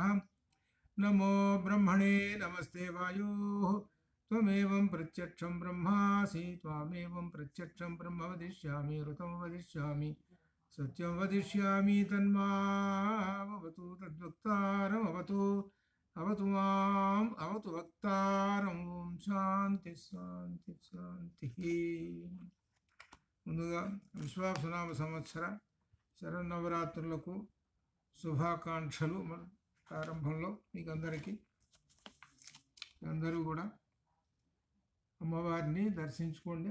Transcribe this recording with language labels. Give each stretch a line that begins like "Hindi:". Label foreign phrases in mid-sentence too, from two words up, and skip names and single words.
Sanskrit: नमो ब्रह्मणे नमस्ते वायोः त्वमेवं प्रत्यक्षं ब्रह्मासि त्वामेवं प्रत्यक्षं ब्रह्म वदिष्यामि ऋतं वदिष्यामि सत्यं वदिष्यामि तन्मामवतु तद्वक्तारमवतु अवतु माम् अवतु वक्तारं। శాంతి శాంతి శాంతి.
Telugu: ముందుగా విశ్వావసునామ సంవత్సర శరన్నవరాత్రులకు శుభాకాంక్షలు. ప్రారంభంలో మీకు అందరూ కూడా అమ్మవారిని దర్శించుకోండి.